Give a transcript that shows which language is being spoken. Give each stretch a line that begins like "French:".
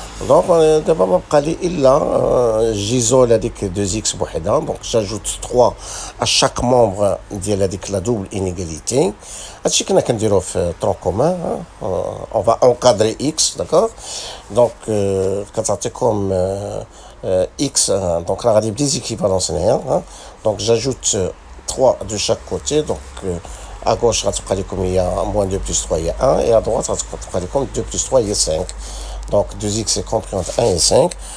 French: Donc, d'abord, on va j'isole avec 2x
Arabic: بوحدها.
French: Donc, j'ajoute 3 à chaque membre de la double inégalité.
Arabic: هادشي كنا كنديروه في tronc commun.
French: On va encadrer x, d'accord? Donc,
Arabic: كتعطيكم
French: x, donc là, il y a des équivalences. Donc, j'ajoute 3 de chaque côté. Donc, à gauche, il y a moins 2 plus 3, il y a 1. Et à droite, il y a 2 plus 3, il y a 5. Donc, 2x est compris entre 1 et 5.